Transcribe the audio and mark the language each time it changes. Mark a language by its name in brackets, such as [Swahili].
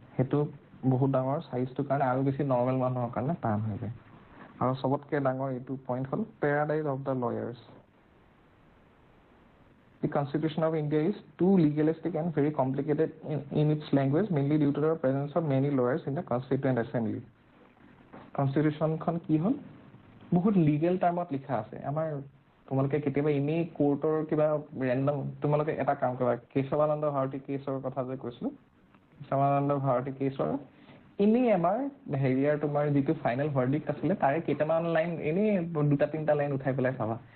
[Assamese] সেইটো বহুত ডাঙৰ চাইজটোৰ কাৰণে আৰু বেছি নৰ্মেল মানুহৰ কাৰণে টান হৈ যায়। আৰু চবতকৈ ডাঙৰ এইটো পইণ্ট হ'ল [English] Paradise of the lawyers. The Constitution of India is too legalistic and very complicated in its language, mainly due to the presence of many lawyers in the Constituent Assembly. [Assamese] কনষ্টিটিউশ্যনখন কি হ'ল, বহুত লিগেল টাৰ্মত লিখা আছে। আমাৰ তোমালোকে কেতিয়াবা এনেই কোৰ্টৰ কিবা ৰেণ্ডম, তোমালোকে এটা কাম কৰা, কেশৱানন্দ ভাৰতী কেছৰ কথা যে কৈছিলোঁ, কেশৱানন্দ ভাৰতী কেছৰ এনেই আমাৰ হেৰিয়াৰ তোমাৰ যিটো ফাইনেল ভাৰ্ডিক্ট আছিলে তাৰে কেইটামান লাইন এনেই 2-3টা লাইন উঠাই পেলাই চাবা।